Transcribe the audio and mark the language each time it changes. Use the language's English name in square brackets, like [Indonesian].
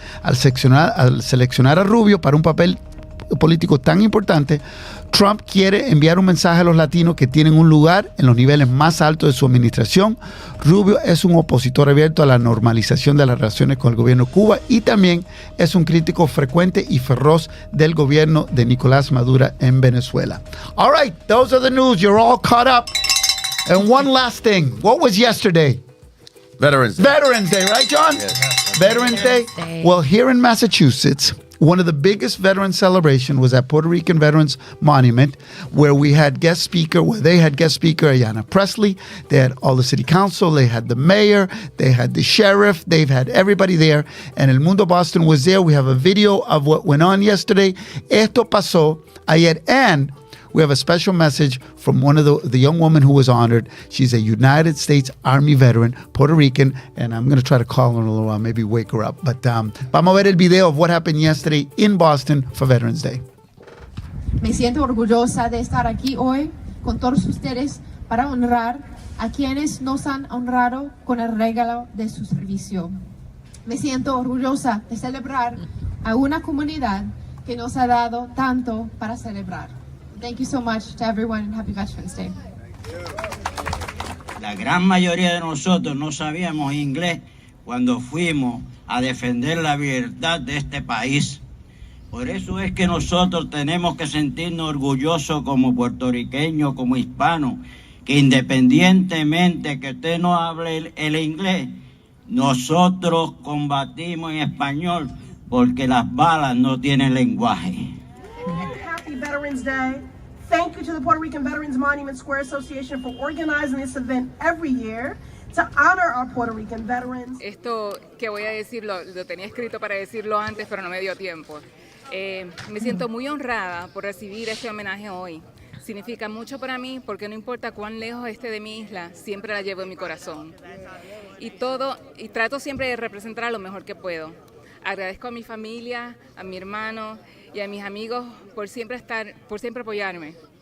[Spanish] Al seleccionar a Rubio para un papel político tan importante, Trump quiere enviar un mensaje a los latinos que tienen un lugar en los niveles más altos de su administración. Rubio es un opositor abierto a la normalización de las relaciones con el gobierno de Cuba y también es un crítico frecuente y feroz del gobierno de Nicolás Maduro en Venezuela. [English] All right, those are the news. You're all caught up. And one last thing. What was yesterday? Veterans Day. Veterans Day, right, John? Yes. Veterans Day. Well, here in Massachusetts, one of the biggest veteran celebration was at Puerto Rican Veterans Monument, where they had guest speaker Ayanna Pressley. They had all the city council, they had the mayor, they had the sheriff, they've had everybody there. And El Mundo Boston was there. We have a video of what went on yesterday. [Spanish] Esto pasó ayer, [English] and we have a special message from one of the young woman who was honored. She's a United States Army veteran, Puerto Rican, and I'm going to try to call her in a little while, maybe wake her up. But [Spanish] vamos a ver el video [English] of what happened yesterday in Boston for Veterans Day. [Spanish] Me siento orgullosa de estar aquí hoy con todos ustedes para honrar a quienes nos han honrado con el regalo de su servicio. Me siento orgullosa de celebrar a una comunidad que nos ha dado tanto para celebrar. [English] Thank you so much to everyone and happy Veterans Day. [Spanish] La gran mayoría de nosotros no sabíamos inglés cuando fuimos a defender la libertad de este país. Por eso es que nosotros tenemos que sentirnos orgullosos como puertorriqueños, como hispanos, que independientemente que usted no hable el inglés, nosotros combatimos en español porque las balas no tienen lenguaje. [English] Happy Veterans Day. Thank you to the Puerto Rican Veterans Monument Square Association for organizing this event every year to honor our Puerto Rican veterans. [Spanish] Esto que voy a decir lo tenía escrito para decirlo antes, pero no me dio tiempo. Me siento muy honrada por recibir este homenaje hoy. Significa mucho para mí porque no importa cuán lejos esté de mi isla, siempre la llevo en mi corazón. Y trato siempre de representar a lo mejor que puedo. Agradezco a mi familia, a mi hermano y a mis amigos por siempre apoyarme.